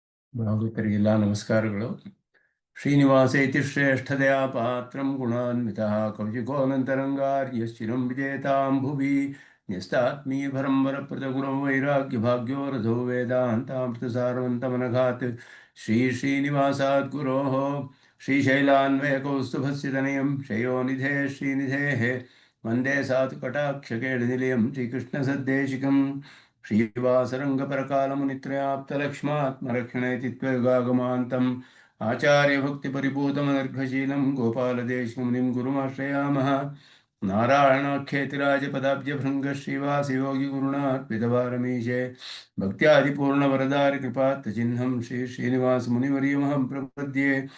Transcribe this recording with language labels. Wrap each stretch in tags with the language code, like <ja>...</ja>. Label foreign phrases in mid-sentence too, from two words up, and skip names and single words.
<kn>ಭಾಗವತರಿಗೆಲ್ಲ ನಮಸ್ಕಾರಗಳು.</kn> <sa>ಶ್ರೀನಿವಾಸ ಇತಿ ಶ್ರೇಷ್ಠದಯಾ ಪಾತ್ರಂ ಗುಣಾನ್ವಿತಃ ಕೌಶಿಕೋನಂತರಂಗಾರ್ಯಶ್ಚಿರಂ ವಿಜೇತಾಂ ಭುವಿ ನ್ಯಸ್ತಾತ್ಮೀಯಭರಂ ವರಪ್ರದಗುಣಂ ವೈರಾಗ್ಯ ಭಾಗ್ಯೋ ರಥೋ ವೇದಾಂತಾಮೃತಸಾರವಂತಮನಘಾತ್ ಶ್ರೀನಿವಾಸಾತ್ ಗುರೋಃ ಶ್ರೀಶೈಲಾನ್ವಯಕೌಸ್ತುಭस्य ತನಯಂ ಶ್ರೇಯೋನಿಧೇ ಶ್ರೀನಿಧೇಃ ವಂದೇ ಸಾತು ಕಟಾಕ್ಷಕೇಳನಿಲಯಂ ಶ್ರೀಕೃಷ್ಣಸದ್ದೇಶಿಕಂ ಶ್ರೀವಾಸರಂಗಪರಕಾಲಮುನಿತ್ರಯಾಪ್ತಲಕ್ಷ್ಮಾತ್ಮರಕ್ಷಣೇತಿ ತ್ವಯುಗಾಗಮಾन्तम् आचार्यभक्तिपरिपूतमनर्घशीलं गोपालदेशिकमुनिं गुरुमाश्रयामः। नारायणाख्येतिराजपदाब्जभृङ्गश्रीवासयोगिगुरुणार्पितवारमीशे भक्त्यादिपूर्णवरदारिकृपात्तचिह्नं श्रीनिवासमुनिवर्यमहं प्रपद्ये।</sa>